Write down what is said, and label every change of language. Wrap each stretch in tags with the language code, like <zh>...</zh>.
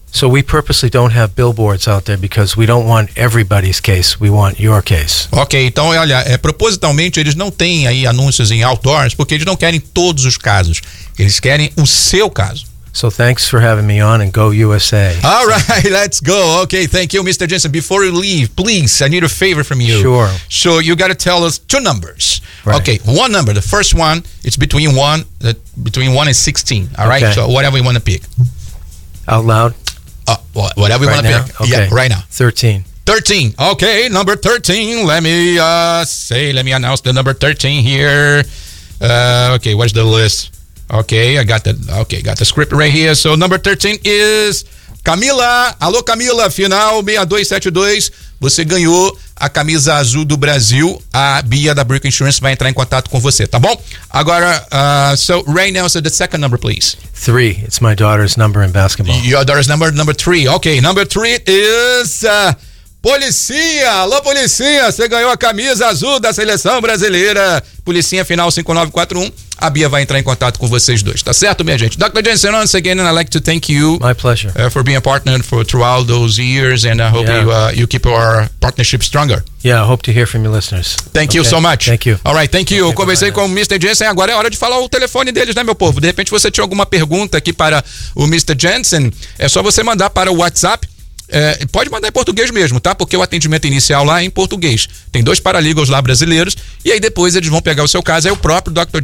<en>So we purposely don't have billboards out there because we don't want everybody's case, we want your case.</en> <pt>Ok, então olha, propositalmente eles não têm aí anúncios em outdoors porque eles não querem todos os casos, eles querem o seu caso.</pt> <en>So thanks for having me on, and go USA. All right, let's go. Okay, thank you, Mr. Jensen. Before you leave, please, I need a favor from you. Sure. So you got to tell us two numbers. Right. Okay, one number. The first one, it's between 1, between 1 and 16. All right, okay. So whatever you want to pick. Out loud? Whatever you right want to pick. Okay. Yeah, right now. 13. 13. Okay, number 13. Let me announce the number 13 here. Okay, what's the list? Okay, I got the script right here. So number 13 is Camila.</en> <pt>Alô, Camila, final 6272. Você ganhou a camisa azul do Brasil. A Bia da Brick Insurance vai entrar em contato com você, tá bom? Agora,</pt> <en>so right now, so the second number, please. 3. It's my daughter's number in basketball. Your daughter's number, number 3. Okay, number 3 is Policinha.</en> <pt>Alô, Policinha, você ganhou a camisa azul da seleção brasileira. Policinha, final 5941. A Bia vai entrar em contato com vocês dois, tá certo, minha gente?</pt> <en>Dr. Jensen, once again, I'd like to thank you. My pleasure. For being a partner throughout those years, and I hope you keep our partnership stronger. Yeah, I hope to hear from your listeners. Thank you so much. Thank you. All right, thank you.</en> <pt>Conversei com o Mr. Jensen, agora é hora de falar o telefone deles, né, meu povo? De repente você tinha alguma pergunta aqui para o Mr. Jensen, é só você mandar para o WhatsApp. Pode mandar em português mesmo, tá? Porque o atendimento inicial lá é em português. Tem dois paralegals lá brasileiros, e aí depois eles vão pegar o seu caso. É o próprio Dr.</pt>